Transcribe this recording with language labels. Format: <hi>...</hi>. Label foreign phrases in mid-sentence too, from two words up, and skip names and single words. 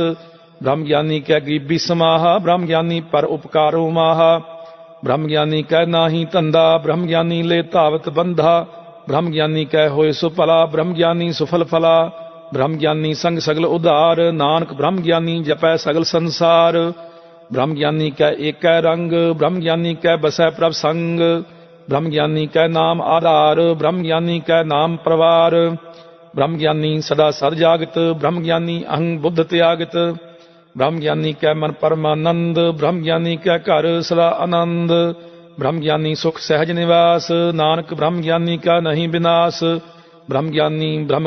<pa>ਬ੍ਰਹਮ ਗਿਆਨੀ ਕੈ ਗਰੀਬੀ ਸਮਾਹਾ, ਬ੍ਰਹਮ ਗਿਆਨੀ ਪਰ ਉਪਕਾਰੋ ਮਾਹਾ। ਬ੍ਰਹਮ ਗਿਆਨੀ ਕੈ ਨਾਹੀ ਧੰਦਾ, ਬ੍ਰਹਮ ਗਿਆਨੀ ਲੈ ਧਾਵਤ ਬੰਧਾ। ਬ੍ਰਹਮ ਗਿਆਨੀ ਕੈ ਹੋਏ ਸੁ ਭਲਾ, ਬ੍ਰਹਮ ਗਿਆਨੀ ਸੁਫਲ ਫਲਾ। ਬ੍ਰਹਮ ਗਿਆਨੀ ਸੰਗ ਸਗਲ ਉਧਾਰ, ਨਾਨਕ ਬ੍ਰਹਮ ਗਿਆਨੀ ਜਪੈ ਸਗਲ ਸੰਸਾਰ। ਬ੍ਰਹਮ ਗਿਆਨੀ ਕੈ ਏਕੈ ਰੰਗ, ਬ੍ਰਹਮ ਗਿਆਨੀ ਕੈ ਬਸੈ ਪ੍ਰਭ ਸੰਗ, ਬ੍ਰਹਮ ਗਿਆਨੀ ਕੈ ਨਾਮ ਆਧਾਰ, ਬ੍ਰਹਮ ਗਿਆਨੀ ਕੈ ਨਾਮ ਪਰਵਾਰ, ਬ੍ਰਹਮ ਗਿਆਨੀ ਸਦਾ ਸਦ ਜਾਗਤ, ਬ੍ਰਹਮ ਗਿਆਨੀ ਅਹੰ ਬੁਧ ਤਿਆਗਤ, ਬ੍ਰਹਮ ਗਿਆਨੀ ਕੈ ਮਨ ਪਰਮਾਨੰਦ, ਬ੍ਰਹਮ ਗਿਆਨੀ ਕੈ ਘਰ ਸਦਾ ਅਨੰਦ, ਬ੍ਰਹਮ ਗਿਆਨੀ ਸੁਖ ਸਹਜ ਨਿਵਾਸ, ਨਾਨਕ ਬ੍ਰਹਮ ਗਿਆਨੀ ਕਾ ਨਹੀ ਬਿਨਾਸ, ਬ੍ਰਹਮ ਗਿਆਨੀ ਬ੍ਰਹਮ</pa>